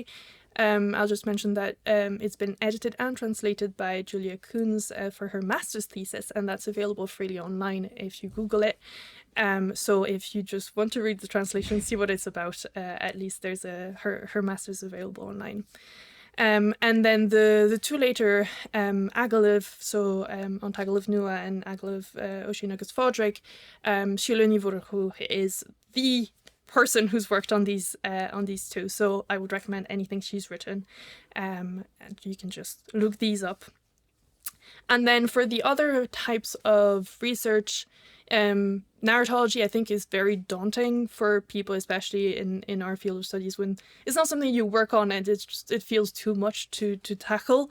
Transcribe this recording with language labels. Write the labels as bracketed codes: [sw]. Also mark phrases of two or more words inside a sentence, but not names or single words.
[en] I'll just mention that it's been edited and translated by Julia Kuhns for her master's thesis, and that's available freely online if you Google it. So if you just want to read the translation, see what it's about, at least there's her master's available online. And then the two later Agallamh, so on Agallamh Nua and Agallamh Oisín agus Fádric, Siúla ní Mhórchu is the person who's worked on these two, so I would recommend anything she's written, and you can just look these up. And then for the other types of research, narratology I think is very daunting for people, especially in our field of studies, when it's not something you work on and it feels too much to tackle.